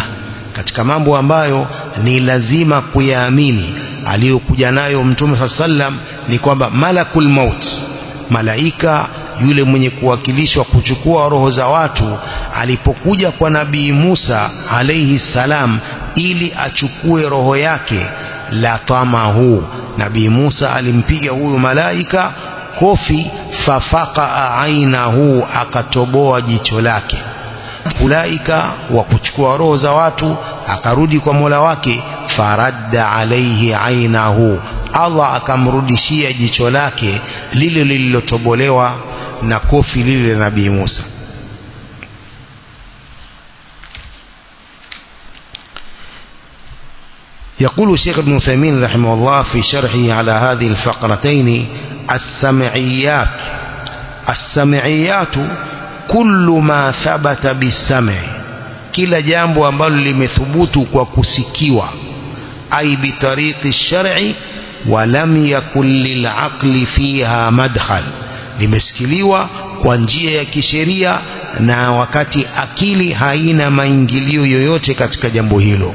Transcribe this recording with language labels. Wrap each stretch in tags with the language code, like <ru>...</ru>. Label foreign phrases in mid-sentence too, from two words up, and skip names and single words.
<sw>Katika mambo ambayo ni lazima kuyaamini aliyokuja nayo mtume sallam ni kwamba</sw> <ar>ملك الموت,</ar> <sw>malaika yule mwenye kuwakilishwa kuchukua roho za watu, alipokuja kwa nabii Musa</sw> <ar>عليه السلام</ar> <sw>ili achukue roho yake,</sw> <ar>لطمه,</ar> <sw>nabii Musa alimpiga huyu malaika kofi</sw> <ar>ففقأ عينه,</ar> <sw>akatoboa jicho lake. Ulaika wa kuchukua roho za watu, akarudi kwa Mola wake.</sw> <ar>فرد عليه عينه,</ar> <sw>Allah akamrudishia jicho lake lile lililotobolewa na kofi lile la Nabii Musa.</sw> <ar>يقول الشيخ ابن عثيمين رحمه الله في شرحه على هذه الفقرتين: السمعيات كل ما ثبت بالسمع، كلا</ar> <sw>jambo ambalo limethubutu kwa kusikiwa,</sw> <ar>أي بطريق شرعي ولم يكن للعقل فيها مدخل,</ar> <sw>limesikiliwa kwa njia ya kisheria na wakati akili haina maingilio yoyote katika jambo hilo.</sw>